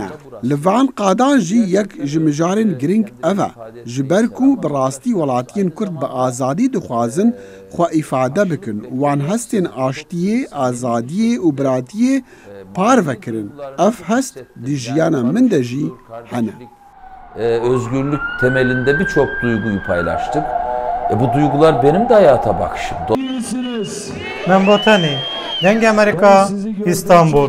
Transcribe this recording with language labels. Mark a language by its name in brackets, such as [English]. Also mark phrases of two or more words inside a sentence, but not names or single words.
[Kurdish] Li van qadan jî yek ji mijarên girîng ev e. Ji ber ku bi rastî welatiyên Kurd bi azadî dixwazin xwe îfade bikin. Wan hestên aştiyê, azadiyê û biratiyê parvekirin. Ev hest di jiyana min de jî hene. [Turkish] Özgürlük temelinde birçok duyguyu paylaştık. Bu duygular benim de hayata bakışım. Ben Botani, Denge Amerika, İstanbul.